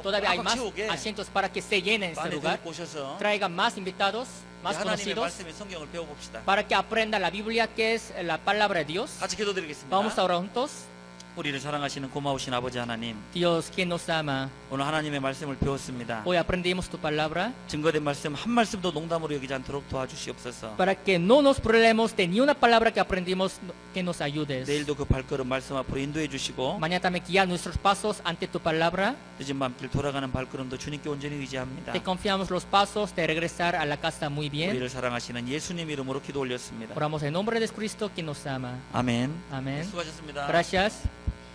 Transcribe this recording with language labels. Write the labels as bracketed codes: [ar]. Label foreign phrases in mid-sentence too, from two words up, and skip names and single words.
[es] Todavía hay [ko] 꽉 [es] más [ko] 채우게 [es] asientos para que se llenen este [ko] 많이 [es] lugar. [ko] 데리고 오셔서 [es] Traigan más invitados, más [ko] 하나님의 [es] conocidos, [ko] 말씀의 성경을 배워봅시다. [es] para que aprendan la Biblia, que es la palabra de Dios. [ko] 같이 기도드리겠습니다. [es] Vamos a orar juntos. [ko] 우리를 사랑하시는 고마우신 아버지 하나님, [es] Dios, quien nos ama, [ko] 오늘 하나님의 말씀을 배웠습니다. [es] hoy aprendimos tu palabra, [ko] 증거된 말씀 한 말씀도 농담으로 여기지 않도록 도와주시옵소서. [es] para que no nos problememos de ni una palabra que aprendimos, que nos ayudes. [ko] 내일도 그 발걸음 말씀 앞으로 인도해 주시고 [es] Mañana también guía nuestros pasos ante tu palabra. [ko] 늦은 밤길 돌아가는 발걸음도 주님께 온전히 의지합니다. [es] Te confiamos los pasos de regresar a la casa muy bien. [ko] 우리를 사랑하시는 예수님 이름으로 기도 올렸습니다. [es] Oramos en nombre de Cristo, quien nos ama. [ko] 아멘. [es] Amén. [ko] 수고하셨습니다. [es] Gracias.